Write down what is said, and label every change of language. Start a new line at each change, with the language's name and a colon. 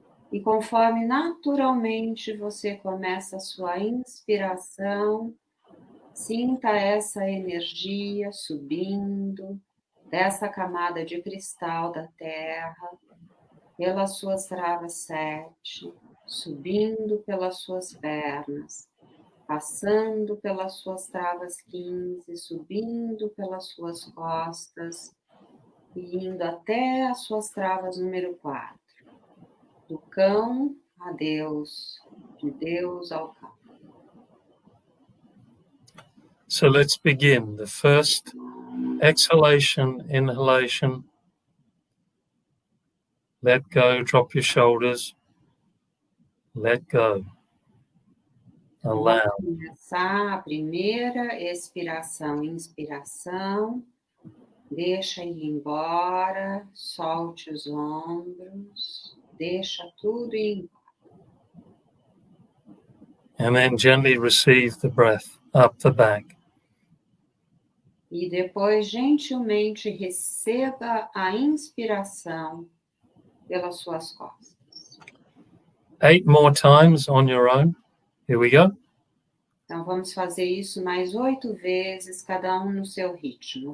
Portuguese: E conforme naturalmente você começa a sua inspiração, sinta essa energia subindo dessa camada de cristal da Terra, pelas suas travas 7, subindo pelas suas pernas, passando pelas suas travas 15, subindo pelas suas costas e indo até as suas travas número 4. Do cão a Deus, de Deus ao cão.
English: So let's begin. The first exhalation, inhalation. Let go, drop your shoulders. Let go. Allow.
Portuguese: Vamos começar a primeira expiração, inspiração. Deixa ir embora, solte os ombros, deixa tudo ir embora.
English: And then gently receive the breath up the back.
Portuguese: E depois, gentilmente, receba a inspiração pelas suas costas.
English: 8 more times on your own. Here we go.
Portuguese: Então, vamos fazer isso mais 8 vezes, cada um no seu ritmo.